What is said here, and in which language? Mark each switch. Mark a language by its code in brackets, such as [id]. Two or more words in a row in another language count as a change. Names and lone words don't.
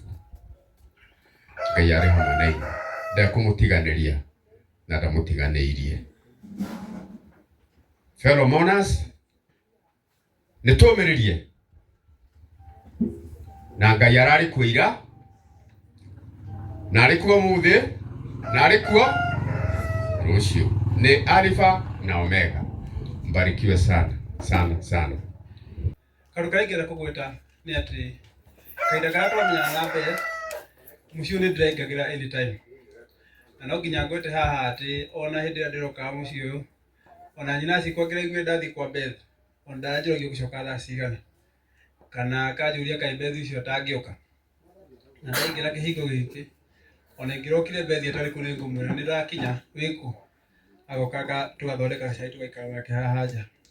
[ki] Ngai ari hamwe na inyuĩ ndekũmũtiganĩria na ndamũtiganĩirie. [en] Fellow mourners, [ki] nĩtũmĩrĩrie na Ngai ararĩ kuo ira na arĩ kuo ũmũthĩ na arĩ kuo rũciũ. Nĩ Alpha na Omega. [sw] Mbarikiwe sana sana sana. [ki] Kaũndũ karĩa ingĩenda kũgweta nĩ atĩ kahinda karĩa twamenyana na mbere mũciĩ nĩ ndĩraingagĩra anytime, na no nginya ngwete haha atĩ ona hĩndĩ ĩrĩa ndĩrokaga mũciĩ ũyũ ona nyina cikwa ngĩraigua ndathiĩ kwa Beth ona ndaranjũragia gũcoka thaa cigana kana akanjũria kaĩ Beth ũcio atangĩũka, na ndaingĩra kĩhingo gĩkĩ ona ingĩrokire Beth atarĩ kũ nĩ ngũmwĩra nĩ ndakinya wĩkũ, agoka tũgathondeka cai tũgaikara nake haha nja.